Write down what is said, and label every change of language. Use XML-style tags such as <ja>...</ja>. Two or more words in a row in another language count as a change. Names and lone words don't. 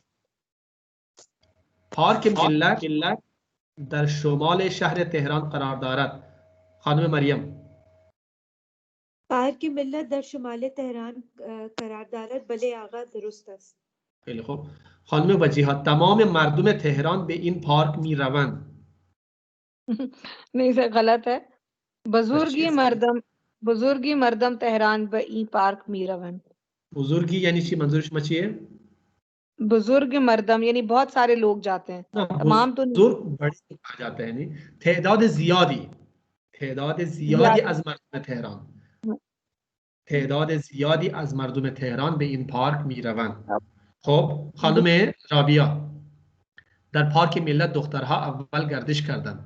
<fa>پارک ملت در شمال شهر تهران قرار دارد. خانم مریم. پارک ملت در شمال تهران قرار دارد. بله آقا، درست است. خیلی خوب. خانم وجیها، تمام مردم تهران به این پارک می روند.</fa> <hi>नहीं सर, गलत है।</hi> <fa>بزرگی مردم تهران به این پارک میروند. बुजुर्गी यानी ची मंजूर मचिए? بزرگ مردم</fa> <hi>यानी बहुत सारे लोग जाते हैं, तमाम तो बुजुर्ग बड़े आ जाते हैं, नहीं</hi> <fa>تعداد زیادی از مردم تهران، تعداد زیادی از مردم تهران به این پارک می روند. خب خانم رابیا، در پارک ملت دخترها اول گردش کردند.</fa>